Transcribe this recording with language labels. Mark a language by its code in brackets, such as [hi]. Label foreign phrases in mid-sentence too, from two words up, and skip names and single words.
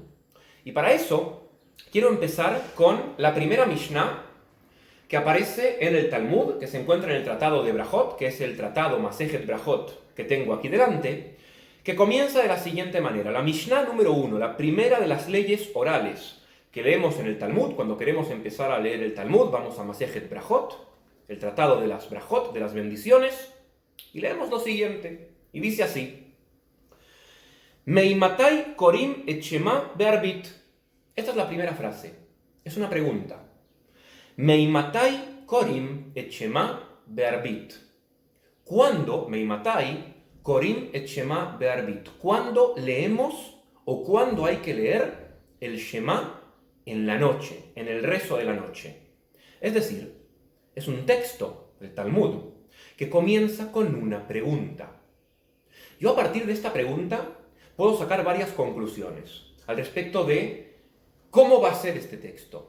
[es] Y para eso quiero empezar con la primera Mishnah que aparece en el Talmud, que se encuentra en el Tratado de Brajot, que es el Tratado Masejet Brajot que tengo aquí delante, que comienza de la siguiente manera. La Mishnah número 1, la primera de las leyes orales que leemos en el Talmud. Cuando queremos empezar a leer el Talmud, vamos a Masejet Brajot, el Tratado de las Brajot, de las bendiciones, y leemos lo siguiente, y dice así: [he] מאימתי קורין את שמע בערבית. [es] Esta es la primera frase, es una pregunta. [he] מאימתי קורין את שמע בערבית. ¿Cuándo, מאימתי קורין את שמע בערבית? [es] ¿Cuándo leemos o cuándo hay que leer el Shema en la noche, en el rezo de la noche? Es decir, es un texto del Talmud que comienza con una pregunta. Yo a partir de esta pregunta puedo sacar varias conclusiones al respecto de cómo va a ser este texto.